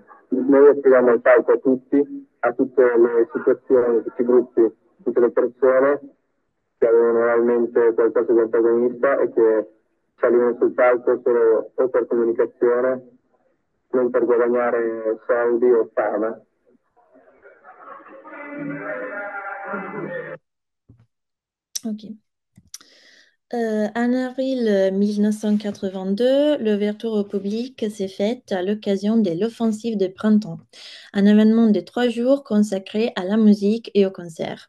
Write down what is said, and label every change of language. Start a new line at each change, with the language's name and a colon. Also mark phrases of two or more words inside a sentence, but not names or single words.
Italian: Noi offriamo il palco a tutte le situazioni, a tutti i gruppi, a tutte le persone che avevano realmente qualcosa di antagonista e che salivano sul palco solo o per comunicazione, non per guadagnare soldi o fama. Ok.
French: En avril 1982, l'ouverture au public s'est faite à l'occasion de l'offensive de printemps, un événement de 3 jours consacré à la musique et au concert.